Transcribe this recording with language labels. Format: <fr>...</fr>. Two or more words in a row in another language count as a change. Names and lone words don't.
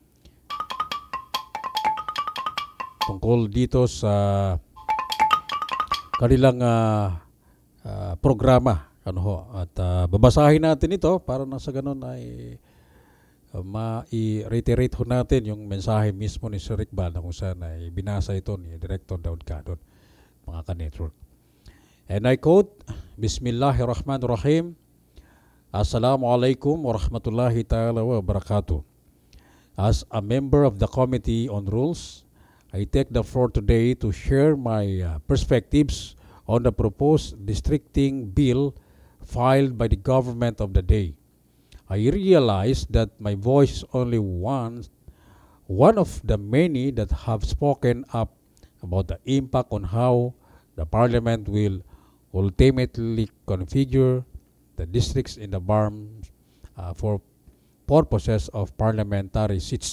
<tl>tungkol dito sa kanilang programa at babasahin natin ito para na sa ganun ay ma-reiterate ho natin yung mensahe mismo ni Sir Iqbal na kung saan ay binasa ito ni Director Daud Cado mga ka-network.</tl> <en>And I quote,</en> <ar>بسم الله الرحمن الرحيم، السلام عليكم ورحمة الله تعالى وبركاته.</ar> <en>As a member of the Committee on Rules, I take the floor today to share my perspectives on the proposed districting bill filed by the government of the day. I realize that my voice is only one of the many that have spoken up about the impact on how the Parliament will ultimately configure the districts in the BARM for purposes of parliamentary seats.</en>